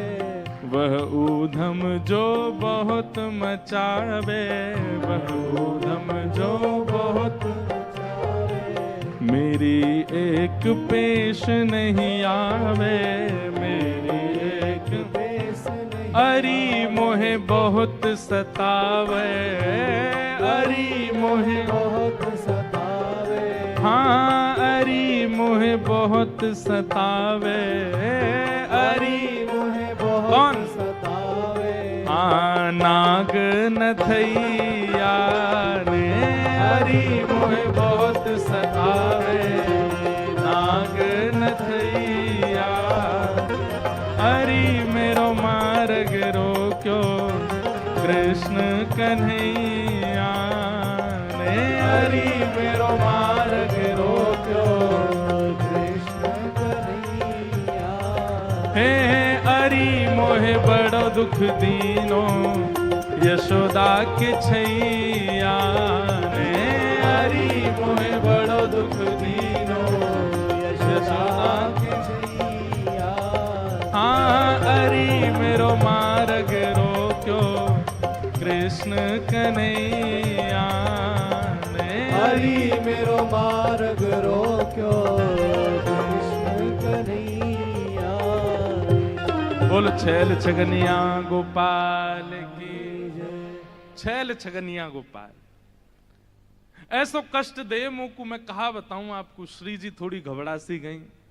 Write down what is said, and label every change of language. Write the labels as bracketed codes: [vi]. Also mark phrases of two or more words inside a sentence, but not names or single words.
[bra] वह ऊधम जो बहुत मचावे, वह ऊधम जो बहुत मचावे, मेरी एक पेश नहीं आवे, मेरी एक पेश नहीं अरी मोहे बहुत सतावे, अरी मोहे बहुत सतावे, हाँ अरी मोहे बहुत सतावे, अरी मोहे बहुत कौन? सतावे, हाँ नाग नथैया ने, अरी मोहे बहुत सतावे, नाग नथैया, अरी मेरो मार्ग रोक्यो, कृष्ण कन्हैया ने, अरी मेरो मार्ग रोक्यो, कृष्ण कन्हैया, हे अरी मोहे बड़ो दुख दीनो, यशोदा के छैया ने, अरी मोहे बड़ो दुख दीनो, यशोदा के छैया, हाँ अरी मेरो मार्ग रोक्यो, कृष्ण कन्हैया ने, हरि मेरो मार्ग रोक्यो, कृष्ण कन्हैया। बोल छैल छगनिया गोपाल की जय, छैल छगनिया गोपाल। ऐसो कष्ट दे मुंह को मैं कहा बताऊं आपको। [hi] श्री जी थोड़ी घबरा सी गई।